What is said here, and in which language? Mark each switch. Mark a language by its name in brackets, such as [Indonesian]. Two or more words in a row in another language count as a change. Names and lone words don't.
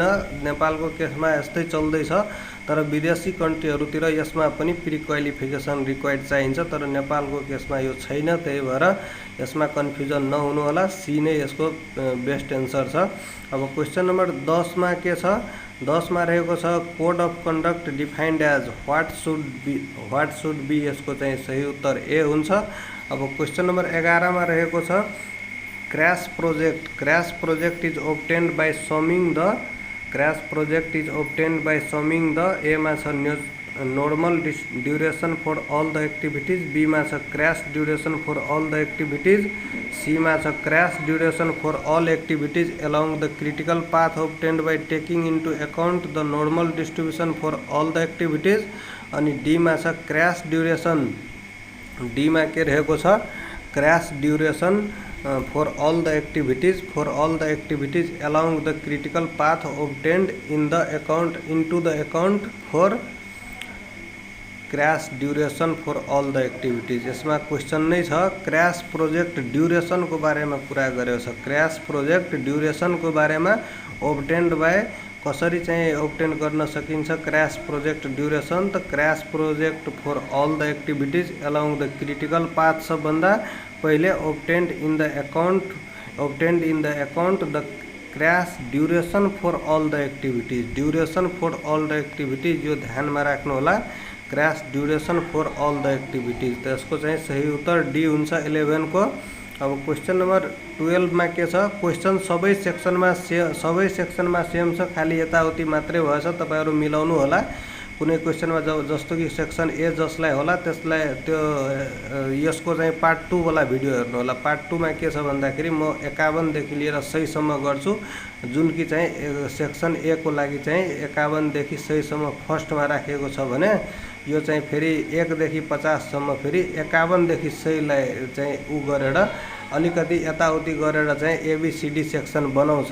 [Nepali] नेपालको केसमा यस्तै चल्दैछ, तर विदेशी कन्ट्रीहरूतिर यसमा पनि [English] pre qualification required [Nepali] चाहिन्छ, तर नेपालको केसमा यो छैन। त्यही भएर यसमा कन्फ्युजन नहुनु होला, सी नै यसको [English] best answer [Nepali] छ। अब [English] question number 10 [Nepali] मा के छ? [English] 10 [Nepali] मा रहेको छ [English] code of conduct defined as what should be. [Nepali] यसको चाहिँ सही उत्तर ए हुन्छ। [English] अब question number 11 [Nepali] मा रहेको छ [English] crash project is obtained by summing the. ए [Nepali] मा छ [English] normal duration for all the activities, बी [Nepali] मा छ [English] crash duration for all the activities, सी [Nepali] मा छ [English] crash duration for all activities along the critical path obtained by taking into account the normal distribution for all the activities। [Nepali] अनि डी मा छ [English] crash duration. [Nepali] डी मा के रहेको छ? [English] crash duration for all the activities along the critical path obtained into the account for crash duration for all the activities. [Nepali] यसमा क्वेश्चन नै छ [English] crash project durationको [Nepali] बारेमा कुरा गरेको छ। [English] crash project durationको [Nepali] बारेमा [English] obtained by [Nepali] कसरी चाहिँ ऑब्टेन गर्न सकिन्छ [English] crash project duration? त crash project for all the activities along the critical path [Nepali] सबभन्दा पहिले [English] obtained in the account the crash duration for all the activities. duration for all the activities [Nepali] यो ध्यानमा राख्नु होला, [English] crash duration for all the activities. [Nepali] तो यसको चाहिँ सही उत्तर डी हुन्छ 11 को। अब [English] question number 12 [Nepali] मा के छ? क्वेश्चन सबै सेक्सनमा सेम छ, खाली यताउति मात्रै भएछ, तपाईहरु मिलाउनु होला। कुनै क्वेसनमा जस्तो कि [English] section A [Nepali] जसलाई होला त्यसलाई त्यो यसको चाहिँ पार्ट 2 वाला भिडियो हेर्नु होला। पार्ट 2 मा के छ भन्दाखेरि म 51 देखि लिएर 100 सम्म गर्छु, जुन कि चाहिँ [English] section A [Nepali] को लागि चाहिँ 51 देखि 100 सम्म फर्स्टमा राखेको छ भने यो चाहिँ फेरि 1 देखि 50 सम्म फेरि 51 देखि 100 लाई चाहिँ उ गरेर अलिकति यताउति गरेर चाहिँ [English] ABCD section [Nepali] बनाउँछ।